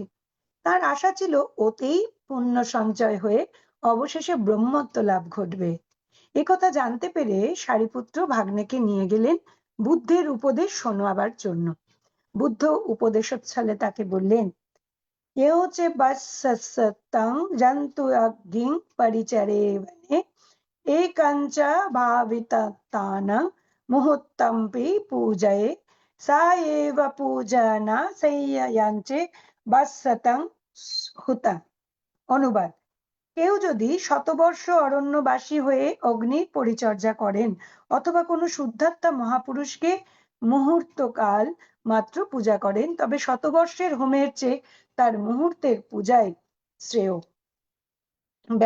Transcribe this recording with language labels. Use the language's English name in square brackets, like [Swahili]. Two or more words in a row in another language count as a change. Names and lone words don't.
[Bangla] তার আশা ছিল ওতেই পুণ্য সঞ্চয় হয়ে অবশেষে ব্রহ্মত্ব লাভ ঘটবে। একথা জানতে পেরে সারিপুত্র ভাগ্নেকে নিয়ে গেলেন বুদ্ধের উপদেশ শোনাবার জন্য। বুদ্ধ উপদেশোচ্ছলে তাকে বললেন, [Pali] এও চে বৎসতং জন্তু অগ্নিং পরিচরে বনে একঞ্চ ভাবিতানাং মুহূর্তমপি পূজয়ে সা এব পূজনা সেয়্যাঞ্চে বৎসতং হুতং। [Bangla] অনুবাদ, কেউ যদি শতবর্ষ অরণ্যবাসী হয়ে অগ্নির পরিচর্যা করেন অথবা কোনো শুদ্ধাত্মা মহাপুরুষকে মুহূর্তকাল মাত্র পূজা করেন তবে শতবর্ষের হোমের চেয়ে তার মুহূর্তের পূজাই শ্রেয়।